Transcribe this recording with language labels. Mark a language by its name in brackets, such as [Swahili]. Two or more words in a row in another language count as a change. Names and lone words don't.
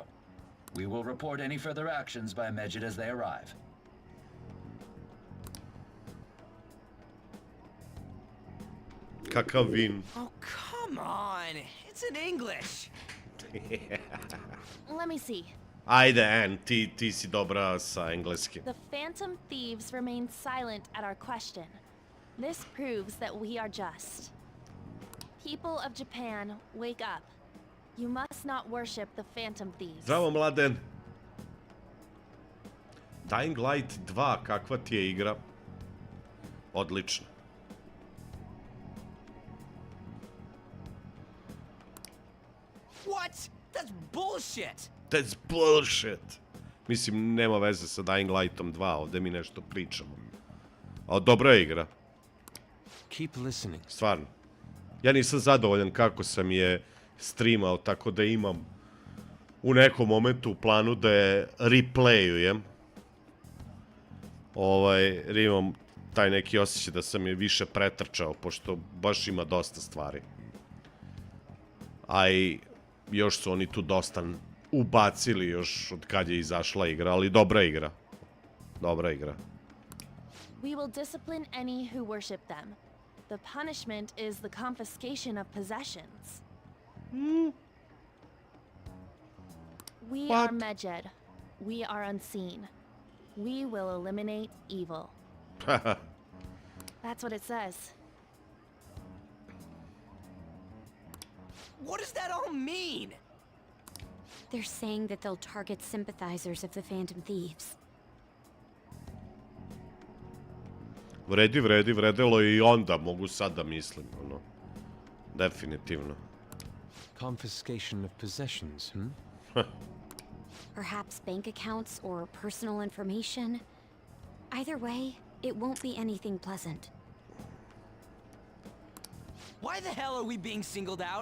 [English] We will report any further actions by Medjed as they arrive. [Serbian] Kakav vin. [English] Oh, come on. It's in English. Let me see. [Serbian] Ajde, Ann, ti si dobra sa engleskim. [English] The Phantom Thieves remained silent at our question. This proves that we are just. People of Japan, wake up. You must not worship the Phantom Thieves. [Serbian] Zdravo, Mladen. Dying Light 2, kakva ti je igra? Odlično. [English] What? That's bullshit! That's bullshit. [Serbian] Mislim, nema veze sa Dying Lightom 2, ovde mi nešto pričamo. A dobra je igra. [English] Keep listening. [Serbian] Stvarno. Ja nisam zadovoljan kako sam je streamao, tako da imam u nekom momentu u planu da je replayujem. Jer imam taj neki osjećaj da sam je više pretrčao, pošto baš ima dosta stvari. A i još su oni tu dosta ubacili još od kad je izašla igra, ali dobra igra. Dobra igra. [English] We will discipline any who worship them. The punishment is the confiscation of possessions. We are Medjed. We are unseen. We will eliminate evil. That's what it says. What does that all mean? They're saying that they'll target sympathizers of the Phantom Thieves. [Serbian] Vredilo i onda, mogu sad da mislim, ono. Definitivno. [English] Confiscation of possessions, Perhaps bank accounts or personal information. Either way, it won't be anything pleasant. Why the hell are we being singled out?